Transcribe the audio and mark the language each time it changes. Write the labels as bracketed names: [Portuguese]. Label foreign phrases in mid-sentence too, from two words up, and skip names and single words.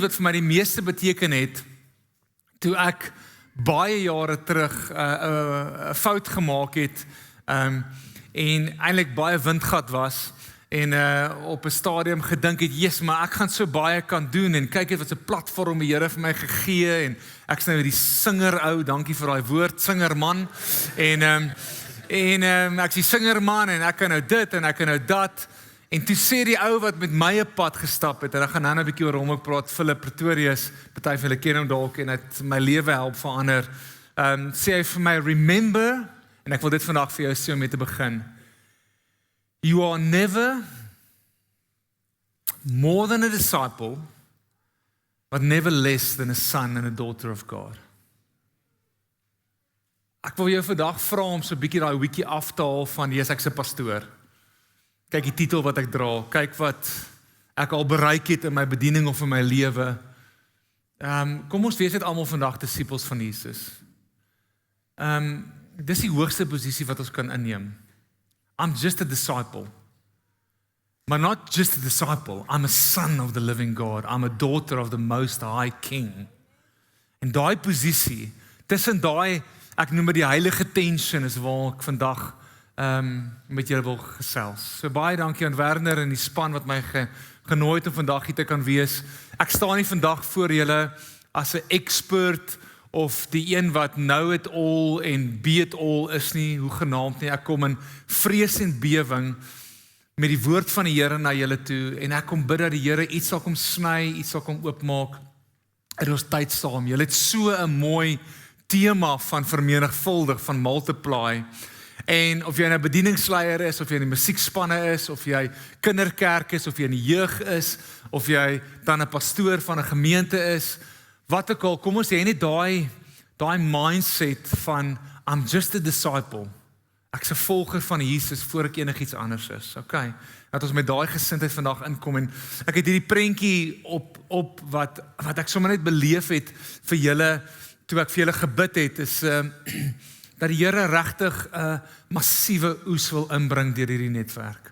[Afrikaans] wat vir my die meeste beteken het, toe ek baie jare terug 'n fout gemaak het, en eintlik baie windgat was, en op 'n stadium gedink het, yes, maar ek gaan so baie kan doen, en kyk het wat 'n platform die Here vir my gegee, en ek's nou die singer ou, dankie vir daai woord, singerman, en ek's die singerman, en ek kan nou dit, en ek kan nou dat. En toe sê die ou wat met my 'n pad gestap het, en ek gaan nou 'n bietjie oor hom ook praat, Philip Pretorius, party van julle ken hom dalk, en het my lewe help verander. Sê hy vir my, remember, en ek wil dit vandag vir jou sê om mee te begin. [English] You are never more than a disciple, but never less than a son and a daughter of God. [Afrikaans] Ek wil jou vandag vra om so 'n bietjie daai wiki af te haal van, yes, ek's 'n pastoor. Kyk die titel wat ek dra, kyk wat ek al bereik het in my bediening of in my lewe. Kom ons wees net almal vandag disippels van Jesus. Dis die hoogste posisie wat ons kan inneem. [English] I'm just a disciple. But not just a disciple, I'm a son of the living God. I'm a daughter of the most high king. [Afrikaans] En daai posisie, tussen daai, ek noem dit die heilige tension, is waar ek vandag met julle wil gesels. So baie dankie aan Werner en die span wat my genooi het om vandag hier te kan wees. Ek staan nie vandag voor julle as 'n expert of die een wat [English] know it all [Afrikaans] en [English] be it all [Afrikaans] is nie, hoegenaamd nie. Ek kom in vrees en bewering met die woord van die Here na julle toe, en ek kom bid dat die Here iets sal kom sny, iets sal kom oopmaak in ons tyd saam. Julle het so 'n mooi tema van vermenigvuldig, van multiply. En of jy 'n bedieningsleier is, of jy in die musiekspanne is, of jy kinderkerk is, of jy in die jeug is, of jy dan 'n pastoor van 'n gemeente is, wat ook al, kom ons hê net daai mindset van [English] I'm just a disciple. [Afrikaans] Ek's 'n volger van Jesus voor ek enigiets anders is. Okay. Dat ons met daai gesindheid vandag inkom, en ek het hierdie prentjie op wat ek sommer net beleef het vir julle toe ek vir julle gebid het, is dat die Here regtig 'n massiewe oes wil inbring deur hierdie netwerk.